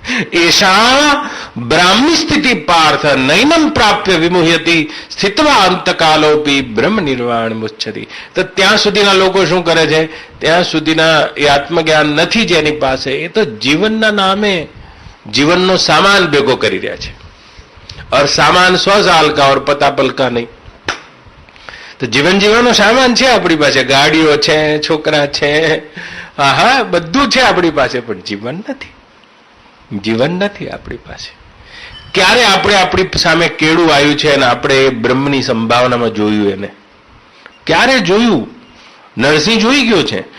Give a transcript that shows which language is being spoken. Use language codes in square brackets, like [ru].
[sa] એશા બ્રાહ્મી સ્થિતિ પાર્થ નૈનમ પ્રાપ્ય વિમુહ્યતિ સ્થિત્વા અંતકાલોપી બ્રહ્મ નિર્વાણ મુચ્છતિ. [gu] તો ત્યાં સુધીના લોકો શું કરે છે? ત્યાં સુધીના એ આત્મજ્ઞાન નથી જેની પાસે, એ તો જીવનના નામે જીવનનો સામાન ભેગો કરી રહ્યા છે. [hi] और सामान 100 साल का और पता पल का नहीं. [gu] તો જીવન જીવવાનો સામાન છે આપણી પાસે. ગાડીઓ છે, છોકરા છે, હા બધું છે આપણી પાસે, પણ જીવન નથી. જીવન નથી આપણી પાસે. ક્યારે આપણે આપણી સામે કેળું આવ્યું છે અને આપણે બ્રહ્મની સંભાવનામાં જોયું? એને ક્યારે જોયું? નરસિંહ જોઈ ગયો છે.